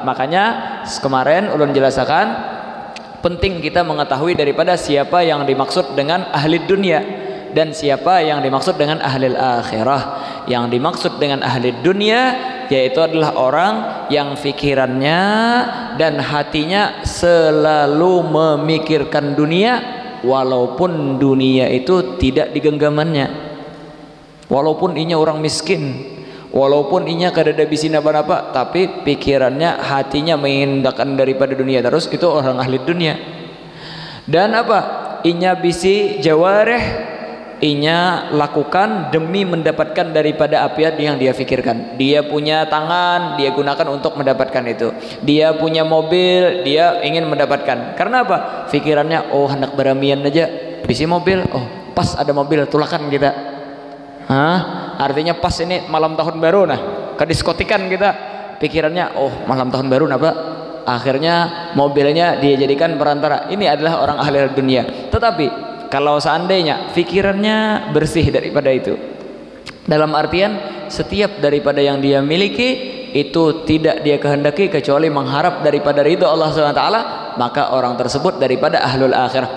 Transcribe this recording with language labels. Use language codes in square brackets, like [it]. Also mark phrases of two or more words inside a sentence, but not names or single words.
[id] Makanya kemarin ulun jelaskan, penting kita mengetahui daripada siapa yang dimaksud dengan ahli dunia dan siapa yang dimaksud dengan ahli akhirah. Yang dimaksud dengan ahli dunia yaitu adalah orang yang fikirannya dan hatinya selalu memikirkan dunia, walaupun dunia itu tidak digenggamannya, [bjn] walaupun inya orang miskin, walaupun inya kadada bisi napa-napa, tapi pikirannya, hatinya mengindakan daripada dunia terus, itu orang ahli dunia. Dan apa? Inya bisi jawareh, [id] inya lakukan demi mendapatkan daripada apa yang dia fikirkan. Dia punya tangan, dia gunakan untuk mendapatkan itu. Dia punya mobil, dia ingin mendapatkan. Karena apa? Pikirannya, [bjn] oh hendak beramian aja, bisi mobil, oh pas ada mobil, tulakan kita. Artinya pas ini malam tahun baru, nah ke diskotikan kita. [id] Pikirannya, oh malam tahun baru, nah pak. Akhirnya mobilnya dia jadikan perantara. Ini adalah orang ahli dunia. Tetapi kalau seandainya fikirannya bersih daripada itu, dalam artian setiap daripada yang dia miliki itu tidak dia kehendaki kecuali mengharap daripada ridho Allah SWT, maka orang tersebut daripada [ar] أهل الآخرة.